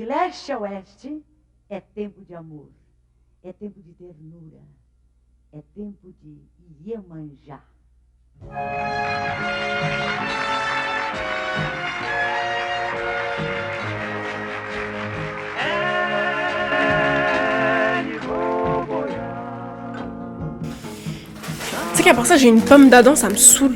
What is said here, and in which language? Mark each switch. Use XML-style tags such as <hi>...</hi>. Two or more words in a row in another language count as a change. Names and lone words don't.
<pt>leste a oeste, é tempo de amor, é tempo de ternura, é tempo de Iemanjá.</pt> <fr>Tu sais qu'à part ça, j'ai une pomme d'Adam, ça me saoule.</fr>